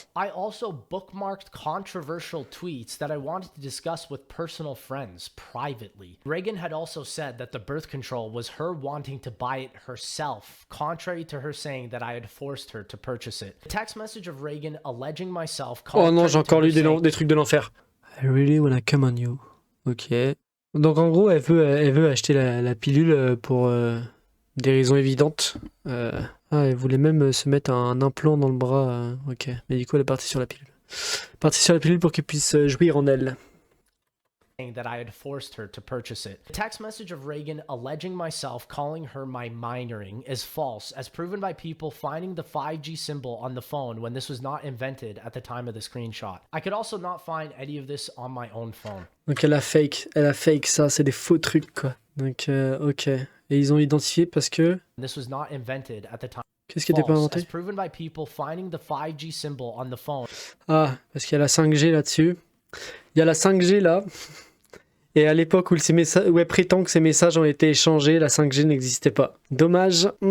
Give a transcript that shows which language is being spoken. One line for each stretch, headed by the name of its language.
English: I also bookmarked controversial tweets that I wanted to discuss with personal friends privately. Reagan had also said that the birth control was her wanting to buy it herself, contrary to her saying that I had forced her to purchase it. A text message of Reagan alleging myself.
French: Oh non, j'ai encore lu des trucs de l'enfer.
English: I really wanna come on you.
French: Ok. Donc en gros, elle veut acheter la pilule pour des raisons évidentes. Elle voulait même se mettre un implant dans le bras. Ok. Mais du coup, elle est partie sur la pilule. Partie sur la pilule pour qu'elle puisse jouir en elle.
English: That I had forced her to purchase it. A text message of Reagan alleging myself calling her my minoring is false, as proven by people finding the 5G symbol on the phone when this was not invented at the time of the screenshot. I could also not find any of this on my own phone.
French: Donc elle a fake ça, c'est des faux trucs quoi. Donc ok. Et ils ont identifié parce que...
English: This was not invented at the time.
French: Qu'est-ce qui n'était pas inventé?
English: As proven by people finding the 5G symbol on the phone.
French: Ah, parce qu'il y a la 5G là-dessus. Il y a la 5G là. Et à l'époque où elle prétend que ces messages ont été échangés, la 5G n'existait pas. Dommage.